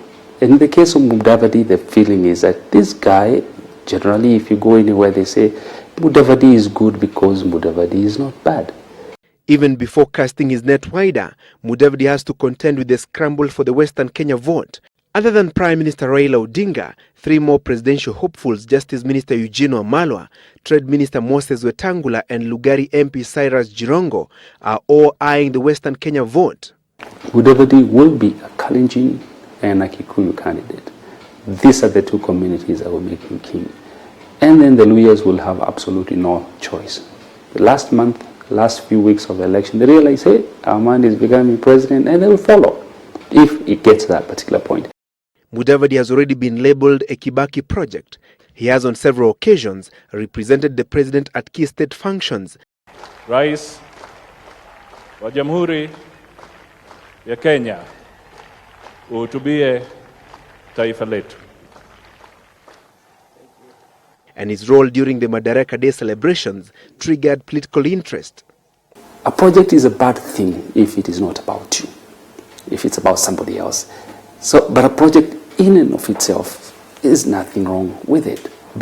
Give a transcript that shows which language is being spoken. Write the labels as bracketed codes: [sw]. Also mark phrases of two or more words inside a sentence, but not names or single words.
[en] In the case of Mudavadi, the feeling is that this guy, generally if you go anywhere, they say Mudavadi is good because Mudavadi is not bad. Even before casting his net wider, Mudavadi has to contend with the scramble for the Western Kenya vote. Other than Prime Minister Raila Odinga, 3 more presidential hopefuls, Justice Minister Eugene Wamalwa, Trade Minister Moses Wetangula and Lugari MP Cyrus Jirongo, are all eyeing the Western Kenya vote. Mudavadi will be a Kalenjin and a Kikuyu candidate. These are the two communities that will make him king. And then the Luyas will have absolutely no choice. The last few weeks of the election, they realize, hey, our man is becoming president, and they will follow if it gets to that particular point. Mudavadi has already been labelled a Kibaki project. He has on several occasions represented the president at key state functions. [sw] Rais wa Jamhuri ya Kenya, uhutubie taifa letu. [en] And his role during the Madaraka Day celebrations triggered political interest. A project is a bad thing if it is not about you, if it's about somebody else. But a project in and of itself is nothing wrong with it.